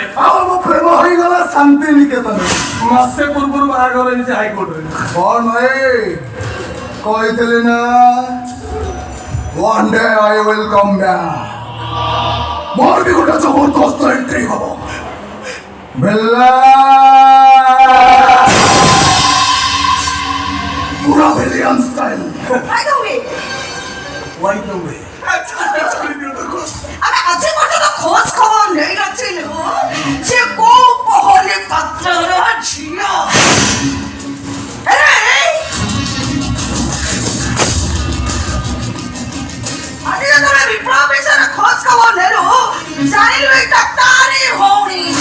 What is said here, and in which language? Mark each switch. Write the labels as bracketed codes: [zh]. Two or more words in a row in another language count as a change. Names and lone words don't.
[or] ଆଉ ମୋ ପ୍ରେମ ହେଇଗଲା ଶାନ୍ତି ନିକେତନ ମାସେ ପୂର୍ବରୁ ବାହାଘର ହେଇଛି ହାଇକୋର୍ଟରେ କଣ କହିଥିଲି ନା [en] one day I will come back [or] ମୋର ବି ଗୋଟେ ଜବରଦସ୍ତ ଏଣ୍ଟ୍ରି ହବ ବେଲା ପୁରା [en] villain style By the way [or] ଆମେ ଆଜି ପର୍ଯ୍ୟନ୍ତ ଖୋଜ ଖବର ନେଇନଥିଲୁ ଯେ କୋଉ ପହଲି ପାତ୍ରର ଝିଅ ଆଜି ଯେତେବେଳେ ବିପ୍ଳବ ବିଷୟରେ ଖୋଜ ଖବର ନେଲୁ ଜାଣିଲୁ ଏଇଟା ତାରି ଭଉଣୀ